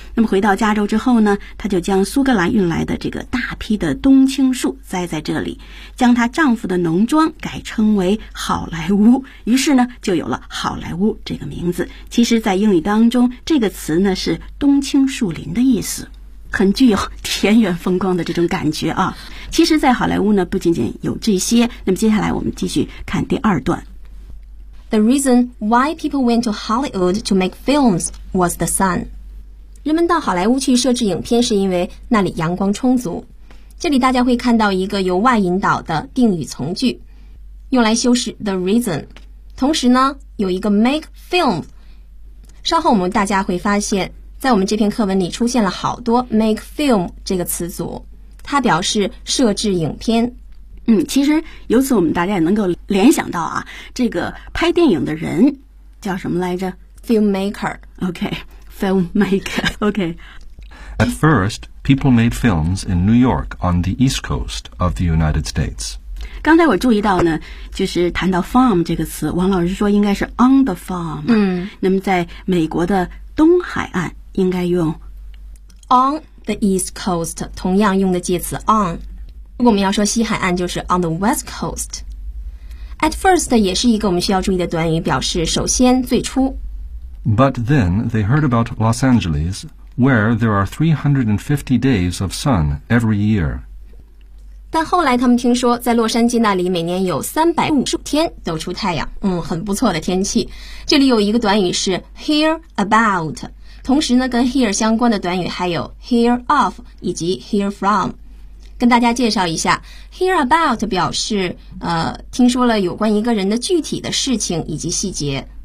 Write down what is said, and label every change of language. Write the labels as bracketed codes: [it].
[zh] 那么回到加州之后后呢，她就将苏格兰运来的这个大批的冬青树栽在这里，将她丈夫的农庄改称为好莱坞，于是呢就有了好莱坞这个名字。其实在英语当中，这个词呢是冬青树林的意思，很具有田园风光的这种感觉啊。其实在好莱坞呢不仅仅有这些，那么接下来我们继续看第二段。 [en] The reason why people went to Hollywood to make films was the sun. [zh] 人们到好莱坞去摄制影片是因为那里阳光充足。这里大家会看到一个由 why 引导的定语从句，用来修饰 the reason。同时呢，有一个 make film。稍后我们大家会发现，在我们这篇课文里出现了好多 make film 这个词组，它表示摄制影片。其实由此我们大家也能够联想到啊，这个拍电影的人叫什么来着 [en] ？Filmmaker。 OK。 Filmmaker, okay. At first, people made films in New York on the East Coast of the United States. [zh] 刚才我注意到呢，就是谈到 farm 这个词，王老师说应该是 on the farm。那么在美国的东海岸应该用 [en] on the East Coast， [zh] 同样用的介词 on。如果我们要说西海岸，就是 on the West Coast。At first 也是一个我们需要注意的短语，表示首先、最初。 [en] But then they heard about Los Angeles, where there are 350 days of sun every year. [zh] 但后来他们听说在洛杉矶那里每年有350天都出太阳，很不错的天气。这里有一个短语是 hear about, 同时呢跟 hear 相关的短语还有 hear of 以及 hear from。跟大家介绍一下 ,hear about 表示听说了有关一个人的具体的事情以及细节。